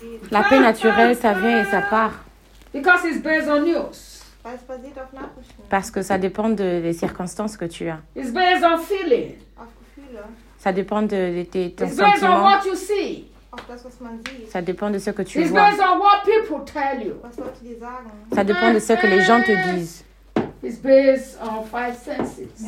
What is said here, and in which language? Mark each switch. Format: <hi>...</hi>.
<fr>La paix naturelle, ça vient et ça part.</fr> <en>Because it's based on news.</en> <fr>Parce que ça dépend de les circonstances que tu as.</fr> <en>It's based on feeling.</en> <fr>Ça dépend de tes sentiments.</fr> <en>It's based on what you see.</en> <fr>Ça dépend de ce que tu</fr> <en>It's</en> <fr>vois.</fr> <en>Based on what people tell you.</en> <fr>Ça dépend de ce que les gens te disent.</fr> <en>It's based on five senses.</en>